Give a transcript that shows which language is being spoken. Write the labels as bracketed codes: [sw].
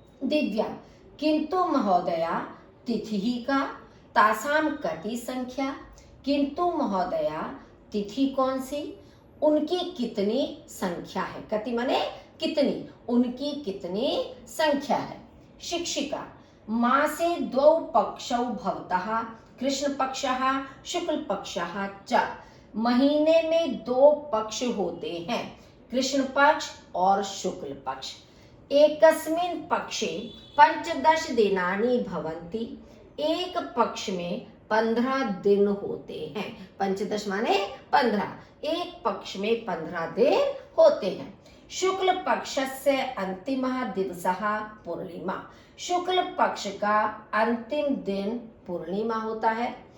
[hi] दिव्या, किंतु महोदया तिथि का तासाम कति संख्या, किंतु महोदया तिथि कौन सी, उनकी कितनी संख्या है, कति माने कितनी, उनकी कितनी संख्या है। [sa] शिक्षिका, मासे 2 पक्षौ भवतः कृष्ण पक्षः शुक्ल पक्षः च। [hi] महीने में 2 पक्ष होते हैं, कृष्ण पक्ष और शुक्ल पक्ष। [sa] एकस्मिन् पक्षे 15 दिनानि भवन्ति। [hi] एक पक्ष में 15 दिन होते हैं, 15 माने 15, एक पक्ष में 15 दिन होते हैं। [sa] शुक्ल पक्षस्य अंतिमः दिवसः पूर्णिमा, [hi] शुक्ल पक्ष का अंतिम दिन पूर्णिमा होता है।